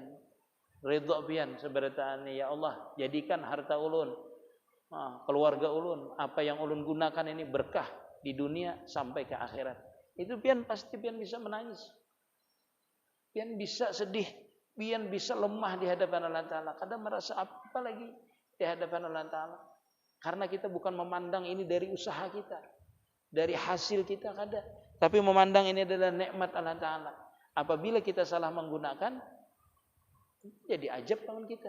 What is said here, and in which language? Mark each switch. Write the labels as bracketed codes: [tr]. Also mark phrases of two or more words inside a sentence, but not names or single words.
[bjn] Ridha pian sebenarnya, ya Allah, jadikan harta ulun, keluarga ulun, apa yang ulun gunakan ini berkah di dunia sampai ke akhirat. Itu pian pasti pian bisa menangis. Pian bisa sedih, pian bisa lemah di hadapan Allah Ta'ala. [id] Kadang merasa apa lagi di hadapan Allah Ta'ala. Karena kita bukan memandang ini dari usaha kita, dari hasil kita kada, tapi memandang ini adalah nikmat Allah Ta'ala. Apabila kita salah menggunakan, jadi ajab tangan kita.